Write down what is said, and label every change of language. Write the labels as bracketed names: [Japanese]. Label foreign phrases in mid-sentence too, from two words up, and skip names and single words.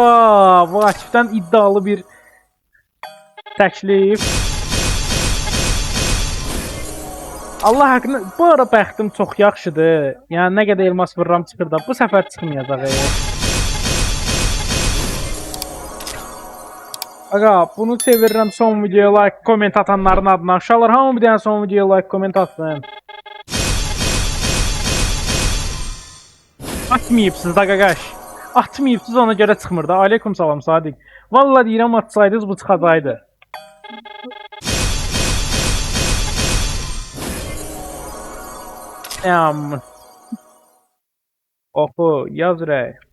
[Azerbaijani] Vakifdən iddialı bir təklif. Allah haqqında bu ara bəxtim çox yaxşıdır. Yəni nə qədər elmas vururam çıxır da bu səfər çıxmayacaq. Aga, bunu çevirirəm son videoya [English] like, comment [Azerbaijani] atanların adına. Aşağılar hamı bir dənə son videoya [English] like, comment [Azerbaijani] atsın. Atmayıbsınız da qaqaş. Atmayıbsınız ona görə çıxmır da. Aleyküm salam Sadiq. Valla deyirəm atsaydınız bu çıxacaqdı. Oxu, yaz rəy.